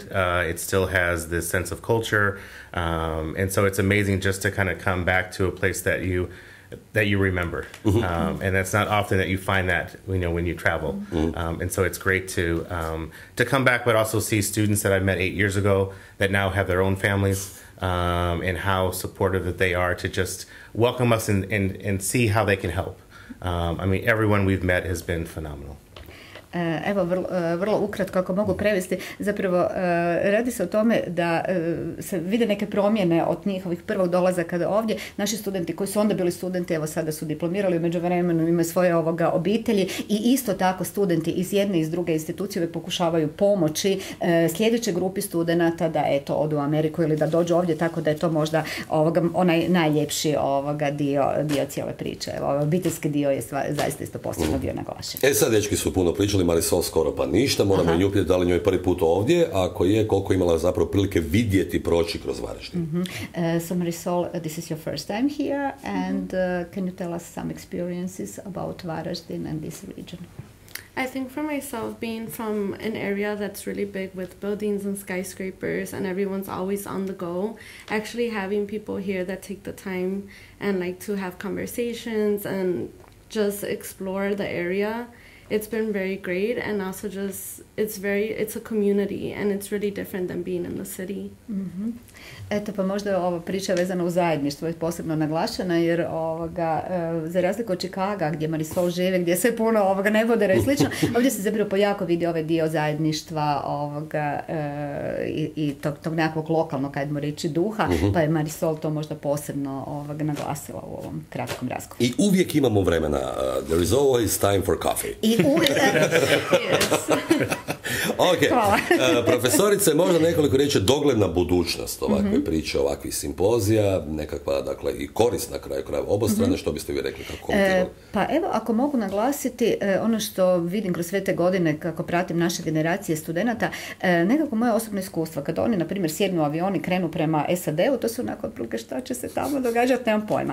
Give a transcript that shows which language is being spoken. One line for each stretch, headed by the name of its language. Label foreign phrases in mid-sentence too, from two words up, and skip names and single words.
English: It still has this sense of culture, and so it's amazing just to kind of come back to a place that you remember, and that's not often that you find that when you travel, and so it's great to come back, but also see students that I met 8 years ago that now have their own families, and how supportive that they are to just welcome us and see how they can help. Everyone we've met has been phenomenal.
Croatian: Evo, vrlo ukratko ako mogu prevesti, zapravo radi se o tome da se vide neke promjene od njihovih prvog dolazaka ovdje. Naši studenti koji su onda bili studenti, evo sada su diplomirali, u međuvremenu imaju svoje obitelji i isto tako studenti iz jedne i iz druge institucije pokušavaju pomoći sljedećoj grupi studenata da eto odu u Ameriku ili da dođu ovdje, tako da je to možda onaj najljepši dio cijele priče. Obiteljski dio je zaista isto posebno bio naglašen. Sad dečki su puno pričali, Marisol skoro pa ništa, moramo nju pitati da li njoj prvi put ovdje, ako je, koliko imala zapravo prilike vidjeti, proći kroz Varaždin.
English: So Marisol, this is your first time here, and can you tell us some experiences about Varaždin and this region? I think for myself, being from an area that's really big with buildings and skyscrapers and everyone's always on the go, actually having people here that take the time and like to have conversations and just explore the area, it's been very great. And also just it's a community and it's really different than being in the city.
Croatian: Eto, pa možda ova priča vezana u zajedništvo je posebno naglašena, jer za razliku od Čikaga gdje Marisol žive, gdje sve puno nebodera i slično, ovdje se zapravo jako vidi ovaj dio zajedništva i tog nekakvog lokalnog, ajdemo reći, duha, pa je Marisol to možda posebno naglasila u ovom kratkom razgovoru. I uvijek imamo vremena.
English: There is always time for coffee.
Croatian: I uvijek... Ok, profesorice, možda nekoliko riječi dogledna budućnost ovakve priče, ovakvih simpozija, nekakva, dakle, i korist na kraju krajeva obostrane, što biste vi rekli, kako komentirali? Pa evo, ako mogu naglasiti, ono što vidim kroz sve te godine kako pratim naše generacije studenata, nekako moje osobno iskustvo, kada oni, na primjer, sjednu u avion i krenu prema SAD-u, to su onako otprilike šta će se tamo događati, nemam pojma.